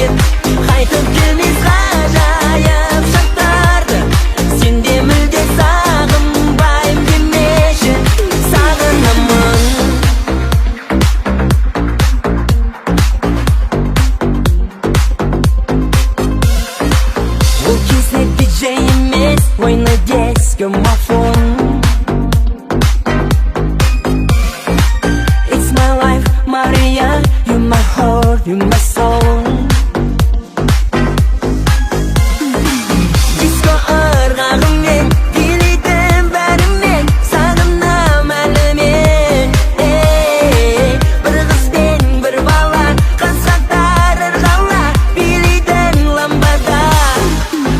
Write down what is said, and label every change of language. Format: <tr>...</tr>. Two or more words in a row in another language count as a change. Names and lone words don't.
<kk>Қайтып келмес ғажайып шақтарды, сенде мүлде сағынбайым демеші. Сағынамын. Ол кезде диджей емес, ойна дискомофон.</kk> <en>It's my life, Maria, you my heart, you my soul. Диско ырғағымен, билейді бәрімен, сағынам әлі мен. Бір қыз бен бір бала, қызғаттар ырғала, билейді ламбада.</en>